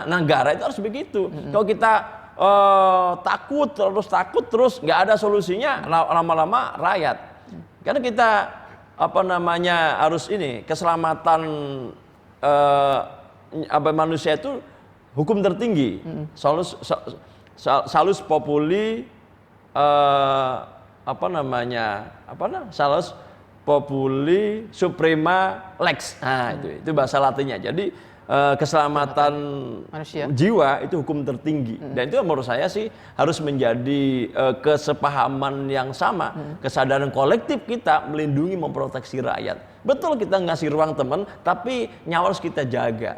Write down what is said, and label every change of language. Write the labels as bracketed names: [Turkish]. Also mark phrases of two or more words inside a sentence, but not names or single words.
[Indonesian] Negara itu harus begitu. Kalau kita takut terus nggak ada solusinya, lama-lama rakyat. Karena kita harus ini keselamatan manusia itu hukum tertinggi. [Latin] Salus populi salus populi suprema lex. [Indonesian] Nah, itu bahasa Latinnya. Jadi keselamatan manusia, jiwa itu hukum tertinggi. Dan itu menurut saya sih harus menjadi kesepahaman yang sama, kesadaran kolektif kita melindungi, memproteksi rakyat. Betul kita ngasih ruang teman, tapi nyawa harus kita jaga.